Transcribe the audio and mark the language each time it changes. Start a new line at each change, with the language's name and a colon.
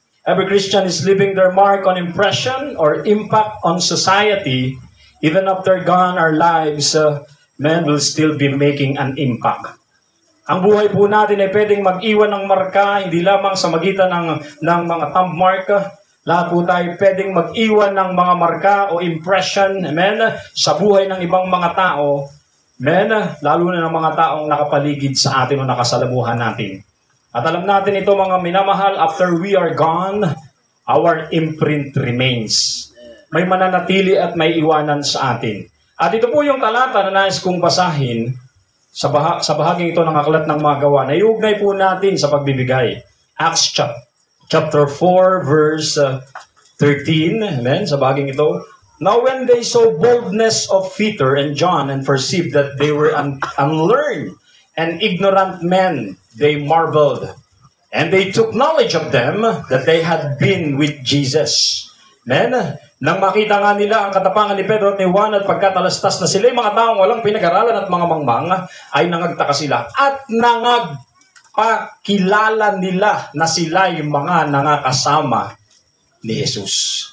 English: Every Christian is leaving their mark on impression or impact on society. Even after gone our lives, men will still be making an impact.
Filipino: Ang buhay po natin ay pwedeng mag-iwan ng marka, hindi lamang sa magitan ng mga thumb mark. Lahat po tayo pwedeng mag-iwan ng mga marka o impression, amen, sa buhay ng ibang mga tao, amen, lalo na ng mga taong nakapaligid sa atin o nakasalamuhan natin. At alam natin ito mga minamahal,
English: after we are gone, our imprint remains.
Filipino: May mananatili at may iwanan sa atin. At ito po yung talata na nais kong basahin sa bahaging ito ng aklat ng mga gawa. Naiugnay po natin sa pagbibigay. Acts chapter 4 verse 13. Amen. Sa bahaging ito.
English: Now when they saw boldness of Peter and John and perceived that they were unlearned and ignorant men, they marveled. And they took knowledge of them that they had been with Jesus. Amen.
Filipino: Nang makita nga nila ang katapangan ni Pedro at ni Juan at pagkatalastas na sila mga taong walang pinag-aralan at mga mangmang, ay nangagtaka sila. At nangagpakilala nila na sila yung mga nangakasama ni Jesus.